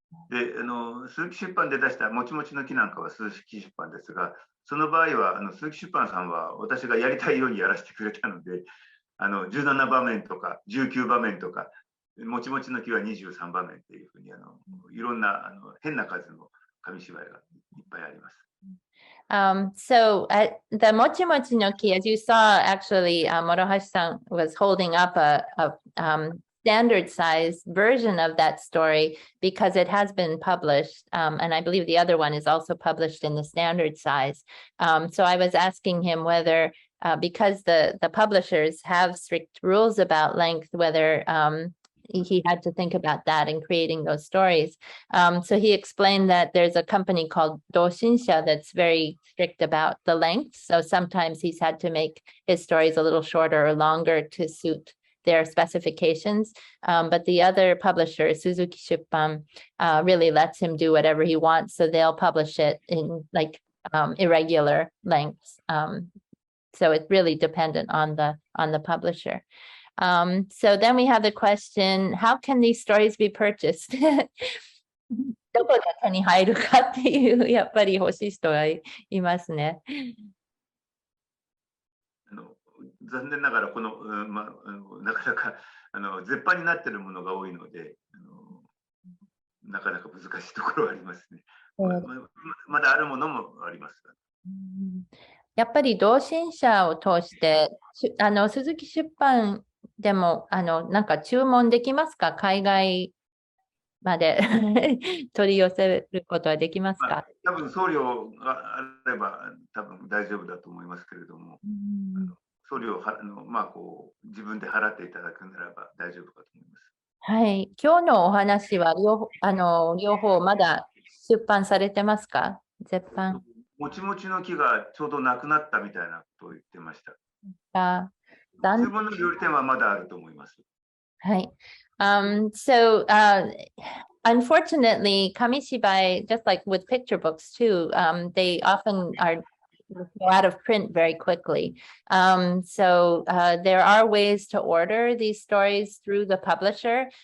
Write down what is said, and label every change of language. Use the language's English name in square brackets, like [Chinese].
[Japanese] で鈴木出版で出したもちもちの木なんかは鈴木出版ですが、その場合は鈴木出版さんは私がやりたいようにやらせてくれたので、17場面とか19場面とか、もちもちの木は23場面っていうふうにいろんな変な数の紙芝居がいっぱいあります。 [English] So the Mochimochi no Ki, as you saw, actually, Morohashi-san was holding up a standard size version of that story because it has been published. And I believe the other one is also published in the standard size. So I was asking him whether, because the publishers have strict rules about length, whether he had to think about that in creating those stories. So he explained that there's a company called Doshinsha that's very strict about the length. So sometimes he's had to make his stories a little shorter or longer to suit their specifications. But the other publisher, Suzuki Shippan, really lets him do whatever he wants. So they'll publish it in like irregular lengths. So it's really dependent on the publisher. So then we have the question, how can these stories be purchased? [Japanese] どこで手に入るかっていうやっぱり欲しい人がいますね。残念ながらこの、なかなか絶版になっているものが多いのでなかなか難しいところはありますね。まだあるものもあります。やっぱり同心者を通して鈴木出版でも、なんか注文できますか？海外まで取り寄せることはできますか？多分送料があれば多分大丈夫だと思いますけれども、送料を自分で払っていただくならば大丈夫かと思います。はい。今日のお話は両方まだ出版されてますか？絶版。もちもちの木がちょうどなくなったみたいなことを言ってました。注文の料理店はまだあると思います。はい。 [English] So, unfortunately, Kamishibai, just like with picture books too, they often go out of print very quickly. So there are ways to order these stories through the publisher.